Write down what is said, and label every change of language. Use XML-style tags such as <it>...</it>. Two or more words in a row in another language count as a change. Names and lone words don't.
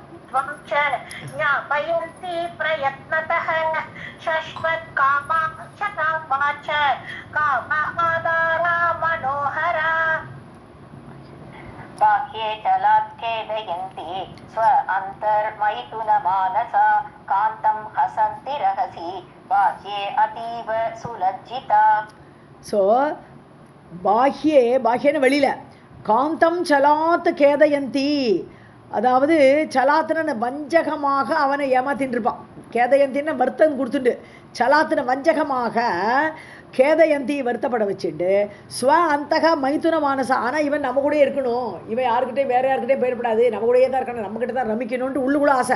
<sa>त्वं च ज्ञापयन्ति प्रयत्नतः शश्वत् कामाक्षतापा च कामादारा मनोहरा बाह्ये चलात् खेदयन्ति स्व अन्तर्मैथुनमानसा कान्तं हसन्ति रहसि बाह्ये अतीव सुलज्जिता.</sa> <ta>ஸோ பாஹ்யன்னு வெளியில்</ta> <sa>कान्तं छलात् खेदयन्ति,</sa> <ta>அதாவது சலாத்துன வஞ்சகமாக அவனை ஏமாத்தின்னு இருப்பான். கேதயந்தின்னு வருத்தம் கொடுத்துட்டு சலாத்துன வஞ்சகமாக கேதயந்தி வருத்தப்பட வச்சுட்டு</ta> <sa>स्व अन्तक मैथुन मानसा,</sa> <ta>ஆனால் இவன் நம்ம கூடயே இருக்கணும், இவன் யாருக்கிட்டையும் வேறு யாருக்கிட்டையும் போயிடப்படாது, நம்ம கூடயே தான் இருக்கணும், நம்மக்கிட்ட தான் ரமிக்கணும்ன்ட்டு உள்ளுக்குள்ள ஆசை.</ta>